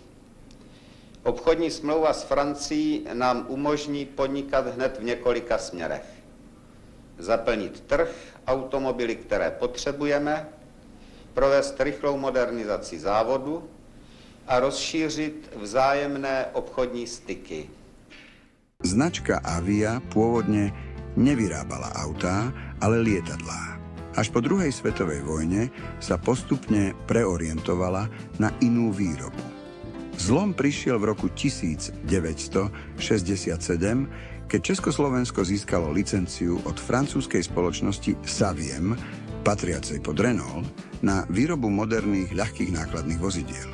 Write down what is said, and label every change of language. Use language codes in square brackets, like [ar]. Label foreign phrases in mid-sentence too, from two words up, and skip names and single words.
[cs] Obchodní smlouva s Francií nám umožní podnikat hned v několika směrech. Zaplnit trh, automobily, které potřebujeme, provést rychlou modernizaci závodu a rozšířit vzájemné obchodní styky. [sk] Značka Avia pôvodne nevyrábala autá, ale lietadlá. Až po druhej svetovej vojne sa postupne preorientovala na inú výrobu. Zlom prišiel v roku 1967, keď Československo získalo licenciu od francúzskej spoločnosti Saviem, patriacej pod Renault, na výrobu moderných ľahkých nákladných vozidiel.